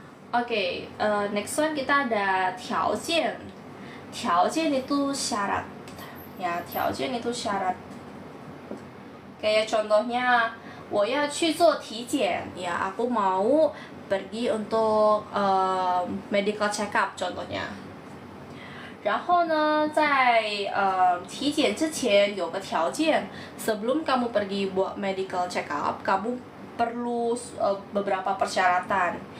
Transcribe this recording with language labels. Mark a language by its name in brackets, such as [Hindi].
[Indonesian] Oke, [English] next one [Indonesian] kita ada 条件。条件itu syarat. Ya, 条件itu syarat. Kayak contohnya, [Chinese] 我要去做体检. [Indonesian] Ya, aku mau pergi untuk medical check up contohnya. [Chinese] 然后呢，在体检之前有个条件, [Indonesian] sebelum kamu pergi buat medical check up, kamu perlu beberapa persyaratan.